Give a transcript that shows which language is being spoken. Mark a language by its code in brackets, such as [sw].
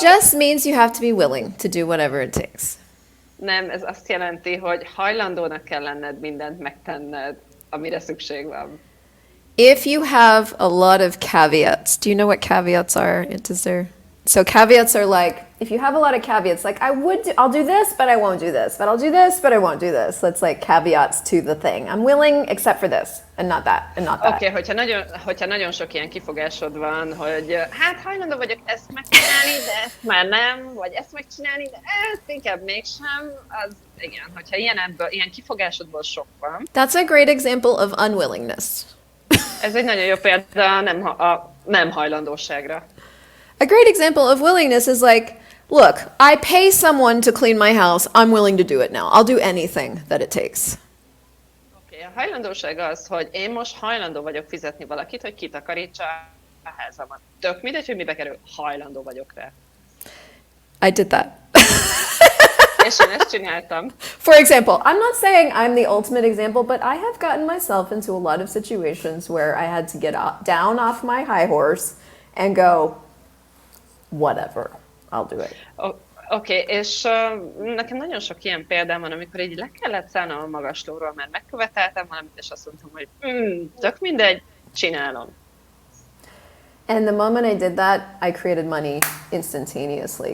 [en] just means you have to be willing to do whatever it takes. [hu] Nem, ez azt jelenti, hogy hajlandónak kell lenned mindent megtenned, amire szükség van. [en] If you have a lot of caveats, do you know what caveats are? So caveats are like, if you have a lot of caveats, like I'll do this, but I won't do this, but I'll do this, but I won't do this. That's like caveats to the thing. I'm willing except for this, and not that, and not that. [hu] Oké, hogyha nagyon sok ilyen kifogásod van, hogy hát hajlandó vagyok ezt megcsinálni, de ezt már nem, vagy ezt megcsinálni, de ezt inkább mégsem, az igen, hogyha ilyen kifogásodból sok van. [en] That's a great example of unwillingness. [hu] Ez egy nagyon jó példa a nem hajlandóságra. [en] A great example of willingness is like, look, I pay someone to clean my house. I'm willing to do it now. I'll do anything that it takes. [hu] Oké, a hajlandóság az, hogy én most hajlandó vagyok fizetni valakit, hogy kitakarítsa a házamat. Tök mindegy, hogy mibe kerül, hajlandó vagyok rá. [en] I did that. [hu] És én ezt csináltam. [en] For example, I'm not saying I'm the ultimate example, but I have gotten myself into a lot of situations where I had to get down off my high horse and go, whatever, I'll do it. [hu] Oké, és nekem nagyon sok ilyen példám van, amikor így le kellett szállnom a magaslóról, mert megköveteltem valamit, és azt mondtam, hogy tök mindegy, csinálom. [en] And the moment I did that, I created money instantaneously.